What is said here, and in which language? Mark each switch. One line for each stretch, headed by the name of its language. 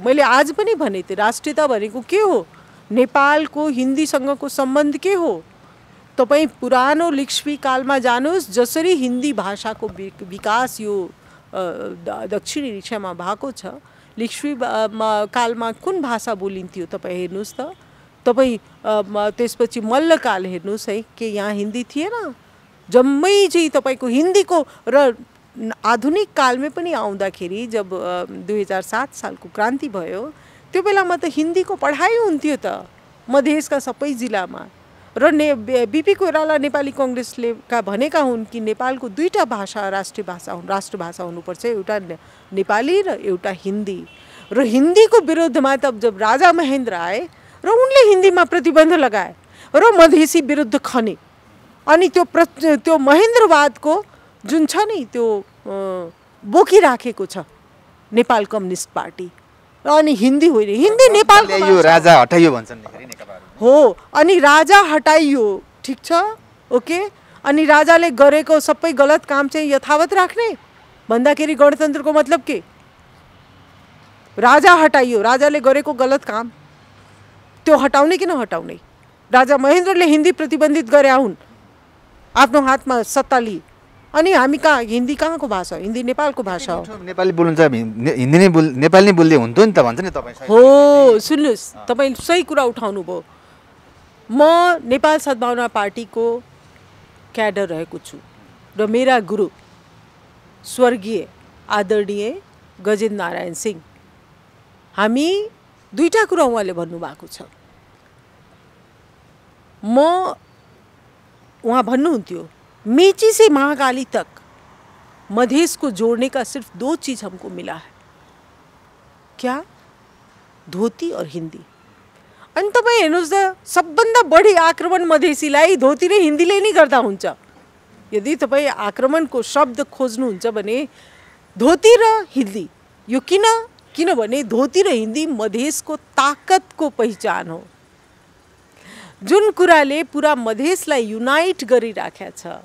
Nepali: मैले आज पनि भने थिएँ, राष्ट्रियता भनेको के हो? नेपालको हिन्दीसँगको सम्बन्ध के हो? तपाईँ पुरानो लिच्छवी कालमा जानुहोस्, जसरी हिन्दी भाषाको विकास यो दक्षिणी एसियामा भएको छ। लिच्छवी कालमा कुन भाषा बोलिन्थ्यो तपाईँ हेर्नुहोस् त। तपाईँ त्यसपछि मल्लकाल हेर्नुहोस् है, के यहाँ हिन्दी थिएन? जम्मै चाहिँ तपाईँको हिन्दीको र आधुनिक कालमै पनि आउँदाखेरि जब 2007 सालको क्रान्ति भयो त्यो बेलामा त हिन्दीको पढाइ हुन्थ्यो त मधेसका सबै जिल्लामा। र बिपी कोइराला नेपाली काङ्ग्रेसले भनेका हुन् कि नेपालको दुईटा भाषा राष्ट्रभाषा हुनुपर्छ, एउटा नेपाली र एउटा हिन्दी। र हिन्दीको विरुद्धमा त जब राजा महेन्द्र आए र उनले हिन्दीमा प्रतिबन्ध लगाए र मधेसी विरुद्ध खने, अनि त्यो महेन्द्रवादको जुन छ नि त्यो बोकिराखेको छ नेपाल कम्युनिस्ट पार्टी। अनि हिन्दी होइन, हिन्दी नेपालको यो राजा हटाइयो भन्छन् हो, अनि राजा हटाइयो, ठिक छ, ओके। अनि राजाले गरेको सबै गलत काम चाहिँ यथावत राख्ने भन्दाखेरि गणतन्त्रको मतलब के? राजा हटाइयो, राजाले गरेको गलत काम त्यो हटाउने कि नहटाउने? राजा महेन्द्रले हिन्दी प्रतिबन्धित गरे हुन्, आफ्नो हातमा सत्ता लिए, अनि हामी कहाँ? हिन्दी कहाँको भाषा? हिन्दी नेपालको भाषा हो। नेपाली बोल्नुहुन्छ, हिन्दी नै नेपाली नै बोल्दै हुन्थ्यो नि त भन्छ नि तपाईँ। हो, सुन्नुहोस्, तपाईँ सही कुरा उठाउनु भयो। म नेपाल सद्भावना पार्टीको क्याडर रहेको छु र मेरा गुरु स्वर्गीय आदरणीय गजेन्द्र नारायण सिंह, हामी दुईटा कुरा उहाँले भन्नुभएको छ। उहाँ भन्नुहुन्थ्यो,
Hindi: मेची से महाकाली तक मधेश को जोड़ने का सिर्फ 2 चीज हमको मिला है, क्या? धोती और हिंदी।
Nepali: अनि तपाईँ हेर्नुहोस् त, सबभन्दा बढी आक्रमण मधेसीलाई धोती र हिन्दीले नै गर्दा हुन्छ। यदि तपाईँ आक्रमणको शब्द खोज्नुहुन्छ भने धोती र हिन्दी। यो किनभने धोती र हिन्दी मधेसको ताकतको पहिचान हो, जुन कुराले पुरा मधेसलाई युनाइट गरिराखेको छ।